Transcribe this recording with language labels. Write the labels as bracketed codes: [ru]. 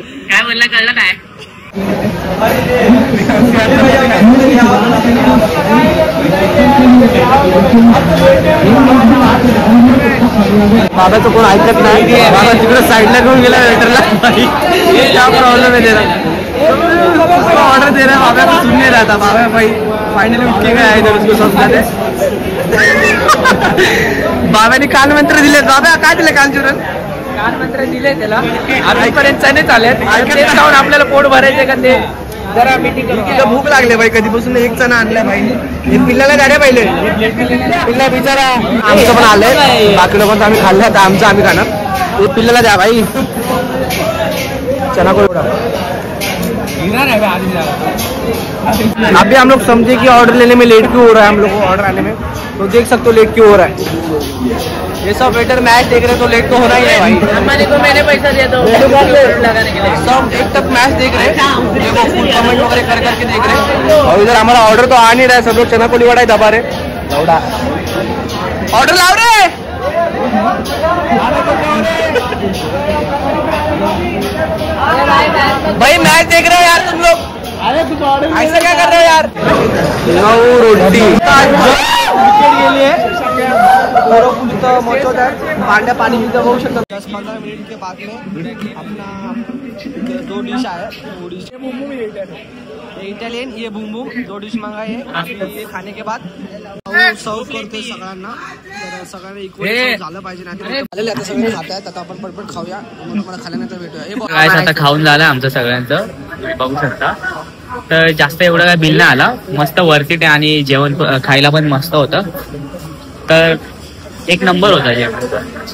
[mr] काय बोलला कळलं काय. बाबाचं कोण ऐकत नाही. बाबा तिकडे साईडला घेऊन गेला वेटरला. [hi] क्या प्रॉब्लेम [mr] आहे त्याला. [hi] ऑर्डर दे रहा बाबा को सुन नहीं रहा था. बाबा भाई फाइनली उठ के गया इधर उसको समझा दे. [mr] बाबांनी कान मंत्र दिले. बाबा काय दिले कान चुरण. कान मंत्र दिले त्याला आजपर्यंत चणे चालेत. तेच खाऊन आपल्याला पोट भरायचे का ते जरा मीटिंग तिला भूक लागले भाई. कधीपासून एक चणा आणलाय भाई. हे पिल्लाला द्या रे पहिले. पिल्ला बिचारा आमचं पण आलंय. बाकी लोकांचं आम्ही खाल्लं तर आमचं आम्ही खाणार. हे पिल्लाला द्या भाई. [hi] चना को अभी हम लोग समझे कि ऑर्डर लेने में लेट क्यों हो रहा है. हम लोग को ऑर्डर आने में तो देख सकते हो लेट क्यों हो रहा है. ये सब वेटर मैच देख रहे तो लेट तो होना ही है भाई. मैंने पैसा दिया तो लगाने के लिए सब एक तक मैच देख रहे हैं. कमेंट वगैरह कर करके देख रहे हैं. और इधर हमारा ऑर्डर तो आ नहीं रहा है. सब लोग चना को लिवाड़ा दबा रहे. ऑर्डर लाओ रे. भाई मैच देख रहे हो यार तुम लोग. ऐसा क्या कर रहे हो यार. [mr] रोटी गेली आहे. पांड्या पाणी भी बघू शकता. [hi] 10-15 मिनट के बाद में अपना 2 डिश आया. वो डिश ये इटालियन ये बूम बूम 2 डिश मांगा है. ये खाने के बाद [mr] सर्व करतोय सगळ्यांना. तर सगळ्यांना इक्वल झालं पाहिजे. नाही आता सगळे खात आहेत. आता आपण पटपट खाऊया. मग तुम्हाला खाल्यानंतर भेटूया. आता खाऊन झालं आमचं सगळ्यांचं. तुम्ही बघू शकता. तर जास्त एवढं काय बिल नाही आला. मस्त वरती ते आणि जेवण खायला पण मस्त होतं. तर एक नंबर होता जेवण.